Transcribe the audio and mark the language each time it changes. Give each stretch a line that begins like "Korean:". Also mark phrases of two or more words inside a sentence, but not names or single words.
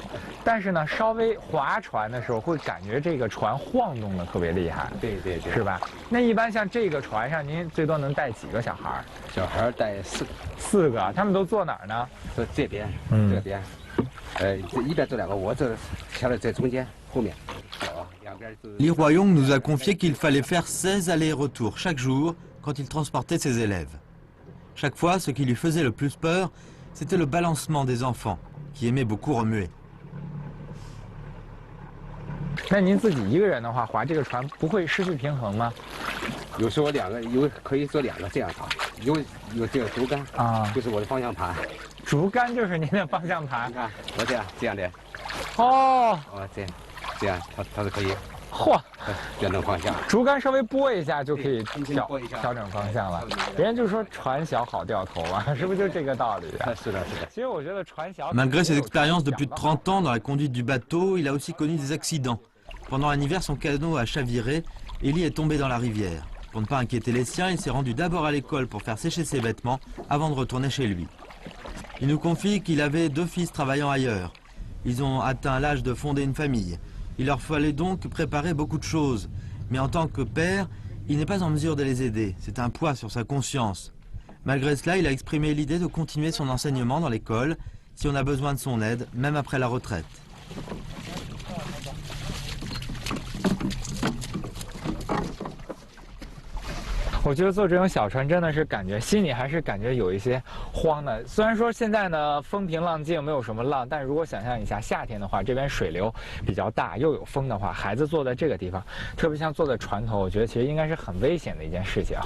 Chinese: 但是呢，稍微划船的时候会感觉这个船晃动的特别厉害。对，是吧？那一般像这个船上，您最多能带几个小孩？小孩带 4个，他们都坐哪儿呢？坐这边，这边。这一边坐2个，我这调在中间后面。
French: Li Huayong nous a confié qu'il fallait faire 16 allers-retours chaque jour quand il transportait ses élèves. Chaque fois, ce qui lui faisait le plus peur, c'était le balancement des enfants, qui aimaient beaucoup remuer.
Chinese: 那您自己一个人的话，划这个船不会失去平衡吗？有时候可以做2个这样划，有这个竹竿啊，就是我的方向盘。竹竿就是您的方向盘。你看，我这样的。哦，这样它是可以。嚯，调整方向。竹竿稍微拨一下就可以调整方向了。别人就说船小好掉头啊，是不是就这个道理啊？是的。其实我觉得船小。
French: Malgré ses expériences de plus de 30 ans dans la conduite du bateau, il a aussi connu des accidents. Pendant un hiver, son canot a chaviré et Lee est tombé dans la rivière. Pour ne pas inquiéter les siens, il s'est rendu d'abord à l'école pour faire sécher ses vêtements avant de retourner chez lui. Il nous confie qu'il avait 2 fils travaillant ailleurs. Ils ont atteint l'âge de fonder une famille. Il leur fallait donc préparer beaucoup de choses. Mais en tant que père, il n'est pas en mesure de les aider. C'est un poids sur sa conscience. Malgré cela, il a exprimé l'idée de continuer son enseignement dans l'école si on a besoin de son aide, même après la retraite.
Chinese: 我觉得坐这种小船真的是感觉心里还是感觉有一些慌的。虽然说现在呢风平浪静，没有什么浪，但如果想象一下夏天的话，这边水流比较大，又有风的话，孩子坐在这个地方，特别像坐在船头，我觉得其实应该是很危险的一件事情啊。